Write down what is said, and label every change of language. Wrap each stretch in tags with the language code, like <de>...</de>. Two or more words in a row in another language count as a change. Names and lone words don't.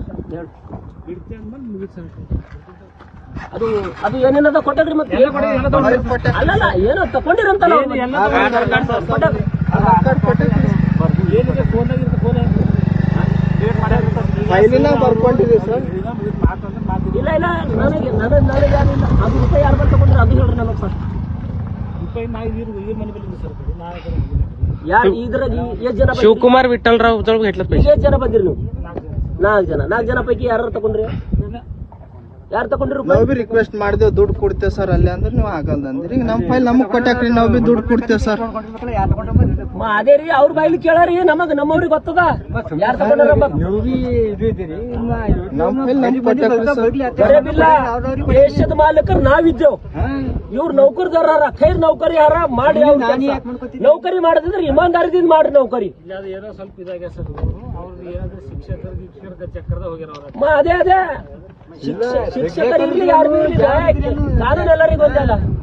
<kn>ಅದು ಅದು ಏನೇನದ ಕೊಟ್ಟದ್ರಿ ಮತ್ತೆ ಅಲ್ಲಲ್ಲ ಏನೋ ತಕೊಂಡಿರಂತಲ್ಲ ಫೈಲಿನ ಬರ್ಕೊಂಡಿರಿ ಸರ್ ಇಲ್ಲ ನನಗೆ ಯಾರಿಲ್ಲ ಅದು ರೂಪಾಯಿ ಯಾರು ಬಂದು ತಗೊಂಡ್ರೆ ಅದು ಹೇಳ್ರಿ ನಮಗೆ ಫಸ್ಟ್</kn> <mr>शिवकुमार विठ्ठलराव जवळ घेतलं</mr> <kn>ಎಷ್ಟು ಜನ ಬಂದಿರಿ ನೀವು 4 ಜನ ಪೈಕಿ ಯಾರು ತಗೊಂಡ್ರಿ ಯಾರು ತಗೊಂಡ್ರಿ ನಾವು ಬಿ ರಿಕ್ವೆಸ್ಟ್ ಮಾಡಿದೇವ್ ದುಡ್ಡು ಕೊಡ್ತೇವೆ ಸರ್ ಅಲ್ಲಿ ಅಂದ್ರೆ ನೀವು ಆಗಲ್ಲ ಅಂದ್ರಿ ಈಗ ನಮ್ಮ ಫೈಲ್ ನಮಗ್ ಕೊಟ್ಟಾಕ್ರಿ ನಾವು ಬಿ ದುಡ್ಡು ಕೊಡ್ತೇವೆ ಸರ್ ಅದೇ ರೀ ಅವ್ರ ಬಾಯಿಲಿ ಕೇಳಾರಿ ನಮ್ಮವ್ರಿಗೆ ಗೊತ್ತದ ಯಾರು ತಗೊಂಡ್ರ ದೇಶದ ಮಾಲಕರು ನಾವಿದ್ದೇವ್ ಇವ್ರ ನೌಕರದಾರ ಖೈರ್ ನೌಕರಿ ಯಾರ ಮಾಡಿ ನೌಕರಿ ಮಾಡದಿದ್ರೆ ಇಮಾನ್ದಾರಿದಿಂದ ಮಾಡ್ರಿ ನೌಕರಿ ಸ್ವಲ್ಪ ಇದಾಗ ಅದೇ ಶಿಕ್ಷಕರಿಗೆ ಯಾರು ಕಾನೂನು ಎಲ್ಲರಿಗೂ ಒಂದಲ್ಲ</kn>